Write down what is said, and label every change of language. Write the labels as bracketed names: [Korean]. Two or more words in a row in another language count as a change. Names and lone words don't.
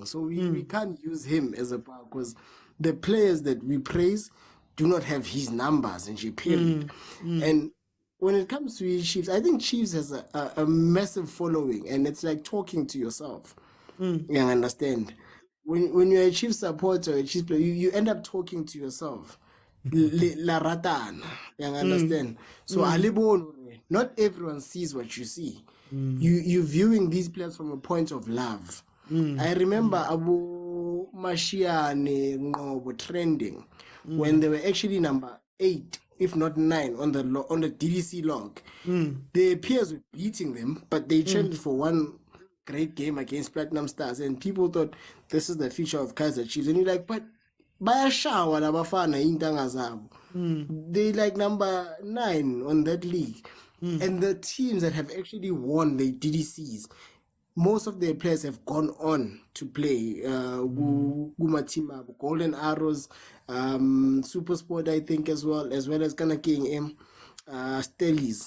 [English] So we can't use him as a bar because the players that we praise do not have his numbers and she period. And when it comes to Chiefs, I think Chiefs has a massive following, and it's like talking to yourself. You understand? When you're a Chiefs supporter, a Chiefs player, you end up talking to yourself. La ratana. You understand? So not everyone sees what you see. You're viewing these players from a point of love. I remember Abu Mashiane Ngobo trending when they were actually number 8, if not 9, on the DDC log. The peers were beating them, but they trended for one great game against Platinum Stars, and people thought this is the future of Kaizer Chiefs. And you're like, but [Zulu] bayashawa labafana intanga zabo. [English] They like number 9 on that league. And the teams that have actually won the DDCs, most of their players have gone on to play. Gumatima, Golden Arrows, Super Sport, I think, as well as Ghana King Stellies.